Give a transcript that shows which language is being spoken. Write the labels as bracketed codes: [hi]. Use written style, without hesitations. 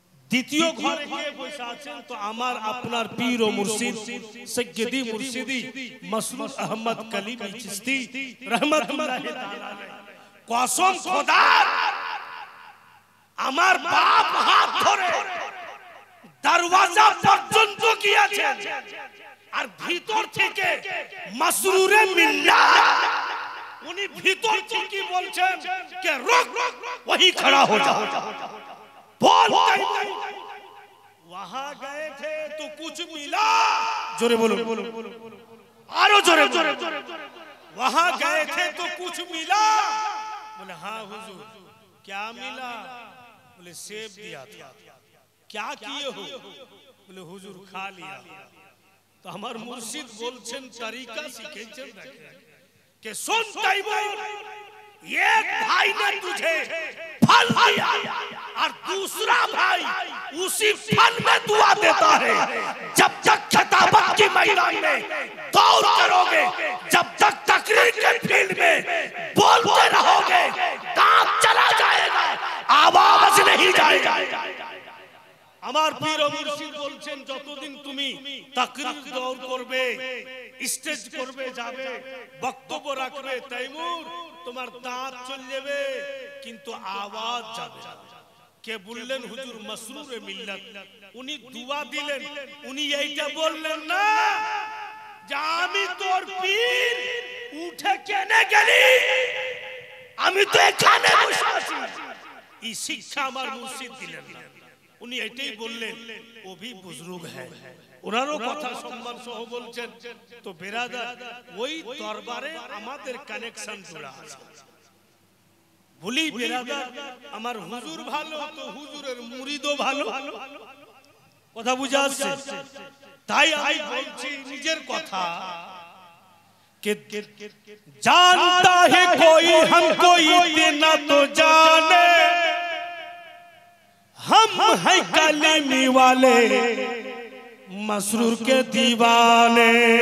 [bn] দ্বিতীয় ঘরে গিয়ে বসে আছেন তো আমার আপনার পীর ও মুর্শিদ সৈয়দি মুর্শিদি মসরুর আহমদ কলিমি চিশতি রহমাতুল্লাহ তাআলা কসম খোদার, আমার বাপ হাত ধরে দরওয়াজা পর্যন্ত গিয়েছেন আর ভিতর থেকে মসরুরে মিল্লাত उन्हीं भीतर की बोलছেন [hi] कि रुक वही खड़ा हो जाओ। बोलते वहां गए थे तो कुछ मिला, जोरे बोलो। आरो जोरे वहां गए थे तो कुछ मिला? बोले हाँ हुजूर। क्या मिला? बोले सेब दिया था। क्या किए हो? बोले हुजूर खा लिया। तो हमार मुर्शिद बोलছেন तरीका [bn] শিখেছেন দেখেন [hi] कि सुन तैमूर, एक भाई ने तुझे फल दिया और दूसरा भाई उसी फल में दुआ देता है। जब तक खिताबत के मैदान में दौड़ करोगे, जब तक तकरीर के फील्ड में बोलते रहोगे, दांत चला जाएगा, आवाज नहीं जाएगा। [bn] আমার পীর ও মুর্শিদ বলছেন যতদিন তুমি তাকরীর দৌড় করবে, স্টেজ করবে, যাবে, বক্তব্য রাখবে, তৈমুর তোমার দাঁত চলে যাবে কিন্তু আওয়াজ যাবে না। কে বললেন? হুজুর মাসরুরে মিল্লাত। উনি দুয়া দিলেন, উনি এইটা বললেন না যে আমি তোর পীর, উঠে কেনে গেলি, আমি তো এখানে বসে আছি। এই শিক্ষা আমার মুর্শিদ দিলেন না। উনি এটাই বললেন [hi] ও ভি বুজরুগ है, [bn] ওনারও কথা সম্মান সহ বলছেন। তো বেরাদার, ওই দরবারে আমাদের কানেকশন জোড়া আছে। বলি বেরাদার, আমার হুজুর ভালো তো হুজুরের মুরিদও ভালো। কথা বুঝা আসছে? তাই আমি বলছি নিজের কথা [hi] कि जानता है कोई हमको इतना तो जाने, हम हैं कलीमी वाले मसरूर के दीवाने।